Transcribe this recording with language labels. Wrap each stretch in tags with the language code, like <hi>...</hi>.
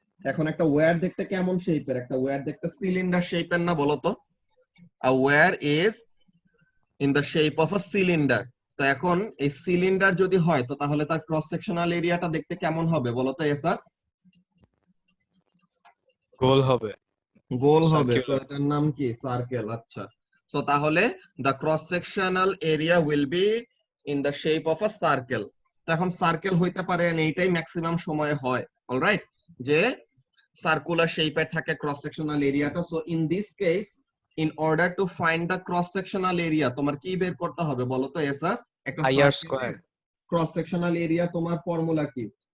<bn>এখন একটা ওয়্যার দেখতে কেমন শেপের? একটা ওয়্যার দেখতে সিলিন্ডার শেপের না, বলো তো?</bn> <en>a wire is in the shape of a cylinder.</en> <bn>তো এখন এই সিলিন্ডার যদি হয়, তো তাহলে তার ক্রস সেকশনাল এরিয়াটা দেখতে কেমন হবে বলো তো এসাস? গোল হবে, গোল হবে। তো</bn> <en>Circular.</en> <bn>এটার নাম কি? সার্কেল।</bn> <en>আচ্ছা, সো তাহলে the cross sectional area will be in the shape of a circle.</en> <bn>তো এখন সার্কেল হইতে পারে, এইটাই ম্যাক্সিমাম সময় হয়, অলরাইট, যে সার্কুলার শেপের থাকে ক্রস সেকশনাল এরিয়াটা।</bn> <en>so in this case, in order to find the cross sectional area,</en> <bn>তোমার কি বের করতে হবে বলো তো এসাস? একটা</bn> <en>I R square.</en> <bn>Cross sectional area তোমার ফর্মুলা কি?</bn>